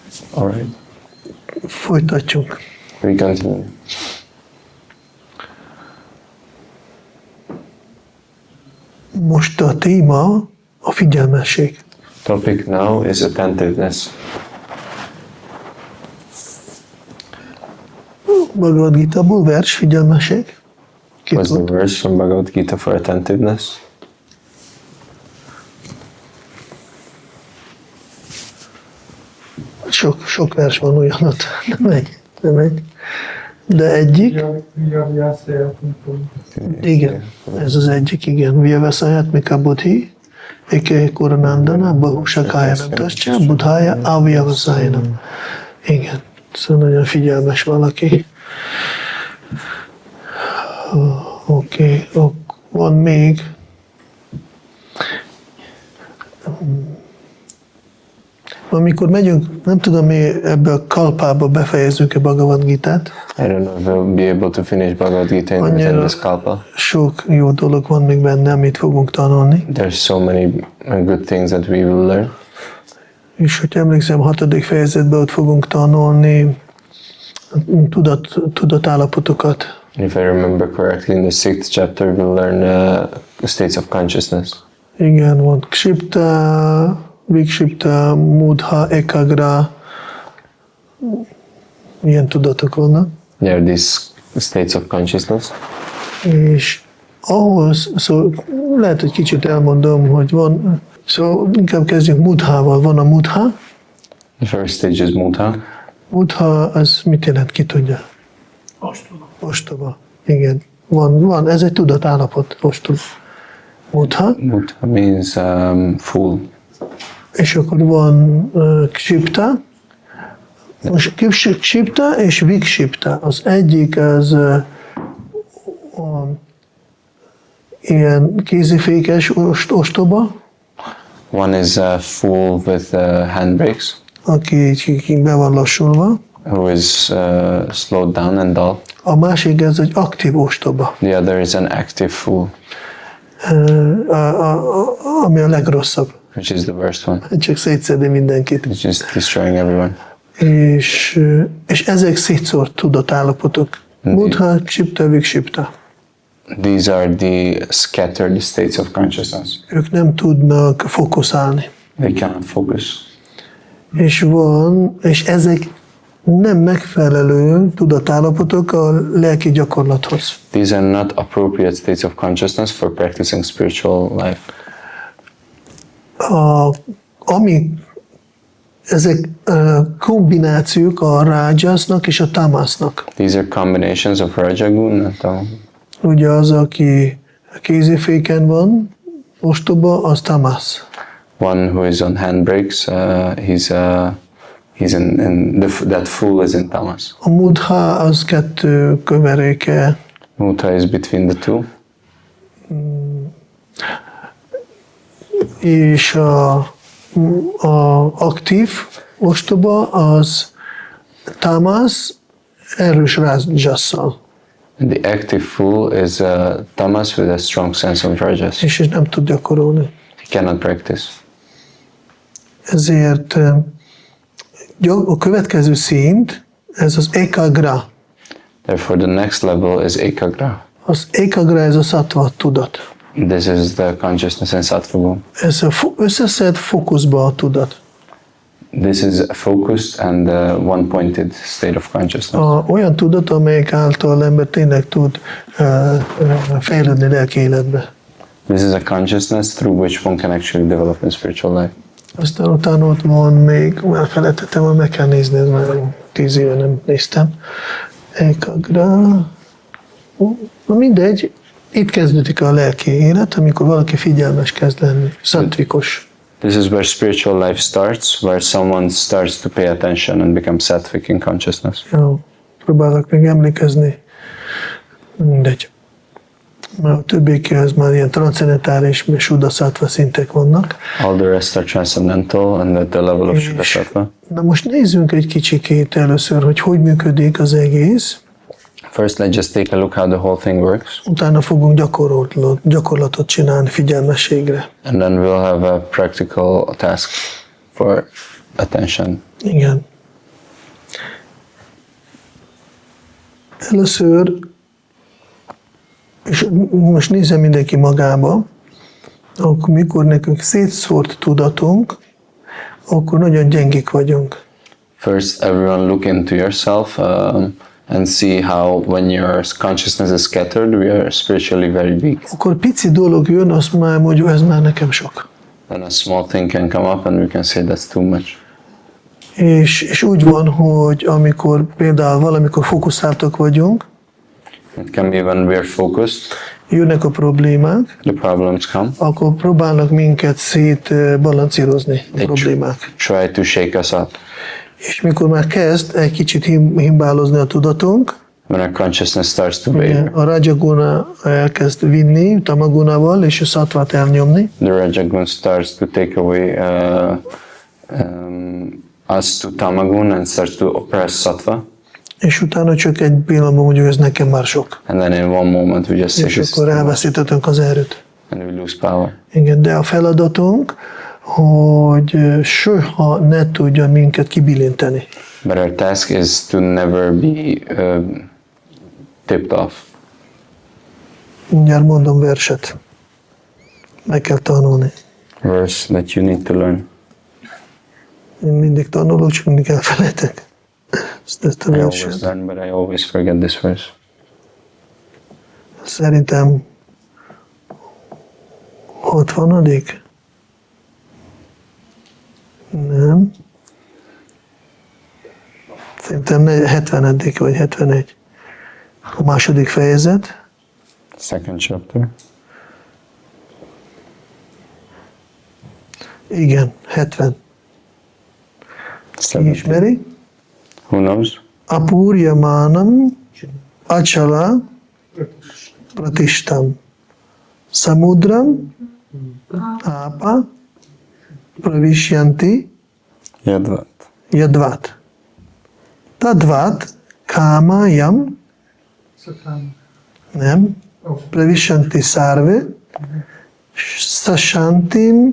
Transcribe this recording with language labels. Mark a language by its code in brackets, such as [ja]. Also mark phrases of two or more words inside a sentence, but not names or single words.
[en] All right. [hu] Folytatjuk. [en] We continue. [hu] Most a téma a figyelmesség. [en] Topic now is attentiveness. [hu] Bhagavad Gita-ból vers, figyelmesség. [en] What's the verse from Bhagavad Gita for attentiveness? [hu] Sok vers van olyan ott. Nem egy. De egyik. Igen, ez az egyik, igen. [sa] व्यवसायात् मिका बुद्धि, एके कोरनन्दन, बहुसकायनम्-तश्च, बुद्धाय अव्यवसायनम्. [hu] Igen, szóval nagyon figyelmes valaki. Oké, van még. Amikor megyünk, nem tudom, mi ebbe a kalpába befejezzük-e Bhagavad Gitát. [en] I don't know if we'll be able to finish Bhagavad Gita within this kalpa. [hu] Sok jó dolog van még benne, amit fogunk tanulni. [en] There's so many good things that we will learn. [hu] És hogy emlékszem, 6. fejezetben ott fogunk tanulni tudatállapotokat. [en] If I remember correctly, in the 6th chapter we'll learn states of consciousness. [hu] Igen, van Kshipta, Vikshipta, Mudha, Ekagra. Milyen tudatok vannak? [en] There are these states of consciousness. [hu] És ahhoz, szóval lehet, hogy kicsit elmondom, hogy van, szóval inkább kezdjünk Mudhával. Van a Mudha. [en] The first stage is Mudha. [hu] Mudha, az mit jelent, ki tudja? Ostoba. Ostoba. Igen. Van, ez egy tudatállapot, ostoba. Mudha. [en] Mudha means fool. [hu] És akkor van Kshipta. Most Kshipta és Vikshipta. Az egyik az ilyen kézifékes ostoba. [en] One is a fool with handbrakes, [hu] Aki így be van lassulva. [en] who is slowed down and dull. [hu] A másik ez egy aktív ostoba. [en] The other is an active fool, [hu] Ami a legrosszabb. [en] which is the worst one, [hu] Csak szétszedi mindenkit. [en] which is destroying everyone. [hu] És ezek szétszórt tudatállapotok. Mudha, Kshipta, Vikshipta. [en] These are the scattered states of consciousness. [hu] Ők nem tudnak fókuszálni. [en] They cannot focus. [hu] És ezek nem megfelelő tudatállapotok a lelki gyakorlathoz. [en] These are not appropriate states of consciousness for practicing spiritual life. [hu] Ezek kombinációk a rájasznak és a tamásznak. [en] These are combinations of Rajagun and Tamas. [hu] Ugye az, aki kéziféken van, ostoba, az tamász. [en] One who is on handbrakes, he's in that fool is in Tamas. [hu] A Mudha az kettő köveréke. [en] Mudha is between the two. [hu] És a aktív ostoba az tamász erős rájasszal. [en] And the active fool is Tamas with a strong sense of Rajas. [hu] És nem tud gyakorolni. [en] He cannot practice. [hu] Ezért a következő szint, ez az ekagra. [en] Therefore, the next level is Ekagra. [hu] Az ekagra, ez a sattva tudat. [en] This is the consciousness in Sattva. [hu] Ez összeszed fókuszba a tudat. [en] This is a focused and one-pointed state of consciousness. [hu] Olyan tudat, amelyik által ember tényleg tud fejlődni lelki életbe. [en] This is a consciousness through which one can actually develop in spiritual life. [hu] Aztán utána ott van még, elfelejtettem, hogy meg kell nézni, ez már 10 éve nem néztem. Ekagra. Mindegy, itt kezdődik a lelki élet, amikor valaki figyelmes kezd lenni, szatvikos. [en] This is where spiritual life starts, where someone starts to pay attention and become sattvic in consciousness. [hu] Jó, próbálok még emlékezni. Mindegy. Mert a többiekhez már ilyen transzendentális és sudasattva szintek vannak. [en] All the rest are transcendental and at the level of Shuddha-sattva. [hu] Na most nézzünk egy kicsikét először, hogy működik az egész. [en] First, let's just take a look how the whole thing works. [hu] Utána fogunk gyakorlatot csinálni figyelmességre. [en] And then we'll have a practical task for attention. [hu] Igen. Először, és most nézze mindenki magába, akkor mikor nekünk szétszórt tudatunk, akkor nagyon gyengék vagyunk. [en] First, everyone look into yourself and see how when your consciousness is scattered, we are spiritually very weak. [hu] Akkor pici dolog jön, azt már mondjuk, ez már nekem sok. [en] Then a small thing can come up and we can say that's too much. [hu] És úgy van, hogy amikor például valamikor fókuszáltak vagyunk, [en] It can be when we are focused, [hu] jönnek a problémák, [en] the problems come. [hu] akkor próbálnak minket szétbalancírozni a problémák. [en] Try to shake us up. [hu] És mikor már kezd egy kicsit himbálozni a tudatunk, [en] When our consciousness starts to [hu] ugye, [en] waver, [hu] a rajaguna elkezd vinni tamagunával, és a szattvát elnyomni, [en] the Rajaguna starts to take away us to Tamagun and starts to oppress Sattva. [hu] és utána csak egy pillanatban mondjuk, ez nekem már sok. [en] And then in one moment we just say [hu] És [en] this [hu] akkor elveszítettünk az erőt. [en] and we lose power. [hu] Igen, de a feladatunk, hogy soha ne tudja minket kibilinteni. [en] But our task is to never be tipped off. [hu] Mindjárt mondom verset. Meg kell tanulni. [en] Verse that you need to learn. [hu] Én mindig tanulok, csak mindig elfelejtek. Ezt a [en] I always [hu] verset. [en] learn, but I always forget this verse. [hu] Szerintem 60. Nem. Szerintem 70. vagy 71. A második fejezet. [en] Second chapter. [hu] Igen, 70. Ki 70. ismeri? [en] Who knows? [sa] आपूर्यमाणम् अचल प्रतिष्ठम् समुद्रम् आपः प्रविशन्ति यद्वत्. यद्वत् तद्वत् कामायम् नेम प्रविशन्ति सर्वे सशान्तिम्